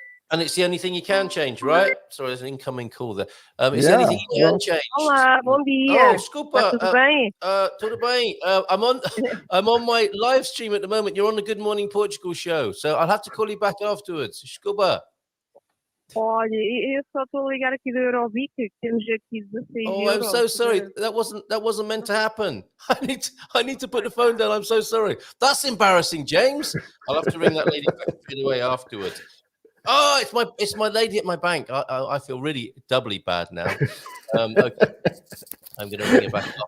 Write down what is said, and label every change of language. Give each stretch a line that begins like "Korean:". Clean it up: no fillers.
English: And it's the only thing you can change, right? Sorry, there's an incoming call there. It's the only thing you can change.
Portuguese: Olá, bom dia. Oh, desculpa. Tudo bem? Tudo bem.
English: I'm on my live stream at the moment. You're on the Good Morning Portugal show, so I'll have to call you back afterwards.
Portuguese: Desculpa. Olha, eu só estou a ligar aqui do Eurobic, que temos aqui 16
English: Oh, I'm so sorry. That wasn't meant to happen. I need to put the phone down. I'm so sorry. That's embarrassing, James. I'll have to ring that lady back away afterwards. Oh, it's my lady at my bank. I feel really doubly bad now. Okay. I'm going to ring it back up.